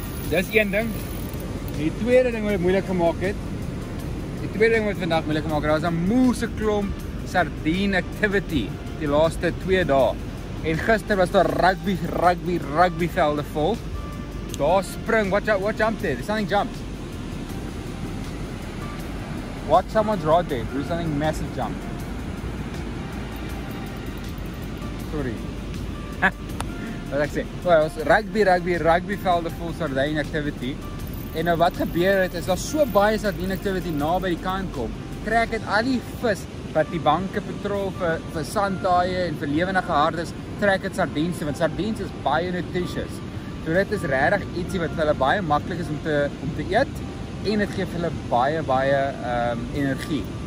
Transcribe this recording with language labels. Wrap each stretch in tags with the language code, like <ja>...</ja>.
<af>Dis een ding. Die tweede ding wat dit moeilik gemaak het. Die tweede ding wat vandag moeilik gemaak het, daar was 'n moeëse klomp sardine activity die laaste 2 dae. En gister was daar rugby velde vol. Daar spring,</af> <en>what jumped there? There's something jumped. Watch someone's rod there. There's something massive jump.</en> <af>Sorry. Wat ek sê? Well, rugby velde vol sardine activity. En nou wat gebeur het is daar so baie sardine activity naby die kant kom. Trek dit al die vis wat die banke patrol vir sandtaaie en vir lewendige hardes, trek dit sardiens, want sardiens is baie nutritious. So dit is regtig ietsie wat vir hulle baie maklik is om te eet en dit gee vir hulle baie energie.</af>